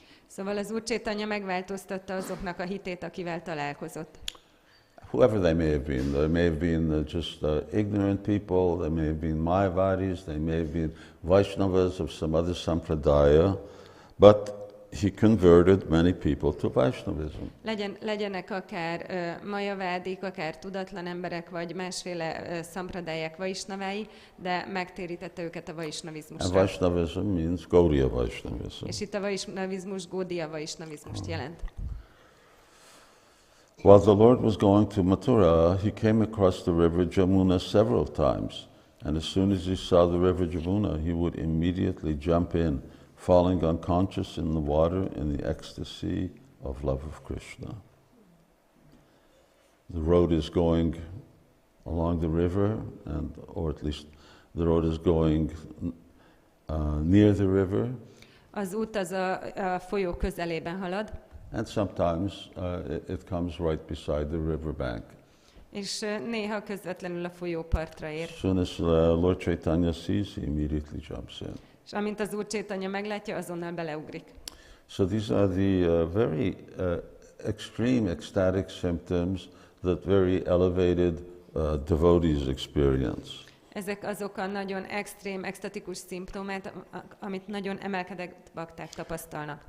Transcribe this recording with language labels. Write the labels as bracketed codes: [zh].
[hu] Szóval az Úr Chaitanya megváltoztatta azoknak a hitét, akivel találkozott. [en] Whoever they may have been. They may have been just ignorant people, they may have been Mayavadis, they may have been Vaishnavas of some other sampradaya, but he converted many people to Vaishnavism. [hu] Legyenek akár majavádik, akár tudatlan emberek, vagy másféle szampradályák vaisnavái, de megtérítette őket a [en] And [hu] vaisnavizmusra. [en] Vaishnavism means Gaudiya Vaishnavism. [hu] És itt a vaisnavizmus Gaudiya vaisnavizmust jelent. [en] While the Lord was going to Mathurā, he came across the river Jamuna several times. And as soon as he saw the river Jamuna, he would immediately jump in, falling unconscious in the water in the ecstasy of love of Krishna. The road is going along the river, or at least the road is going near the river. [hu] Az út az a folyó közelében halad, [en] And sometimes it comes right beside the riverbank. [hu] és néha közvetlenül a folyópartra ér. [en] As soon as Lord Chaitanya sees, he immediately jumps in. [hu] És amint az Úr Chaitanya meglátja, azonnal beleugrik. [en] So these are the very extreme ecstatic symptoms that very elevated devotees experience. [hu] Ezek azok a nagyon extrém, extatikus szimptomák, amit nagyon emelkedett bakták tapasztalnak.